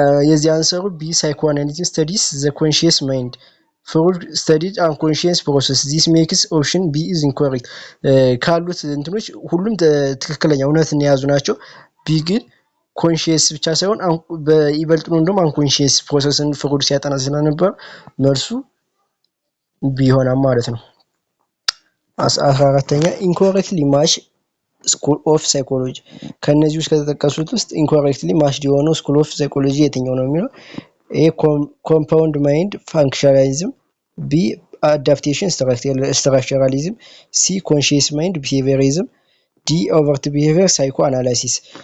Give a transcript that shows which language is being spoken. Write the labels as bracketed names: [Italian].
[Amharic] የዚህ አንሰሩ ቢ [English] psychoanalysis studies the conscious mind. Freud studied unconscious process. this makes option B is incorrect. [Amharic] ካሉት እንትኖች ሁሉም ትክክለኛ እውነትን የያዙ ናቸው። ቢ ግን ኮንሺየስ ብቻ ሳይሆን በይበልጥ ነው እንደውም አንኮንሺየስ ፕሮሰስን ፍሩድ ሲያጠና ስለነበር መልሱ ቢ ይሆናል ማለት ነው። 14ኛ [English] incorrectly match school of psychology. [Amharic] ከነዚህ ውስጥ ከተጠቀሱት ውስጥ [English] incorrectly matched [Amharic] የሆነው [English] school of psychology [Amharic] የትኛው ነው የሚለው [English] A compound mind functionalism, B adaptation structuralism, C conscious mind behaviorism, D overt behavior psychoanalysis.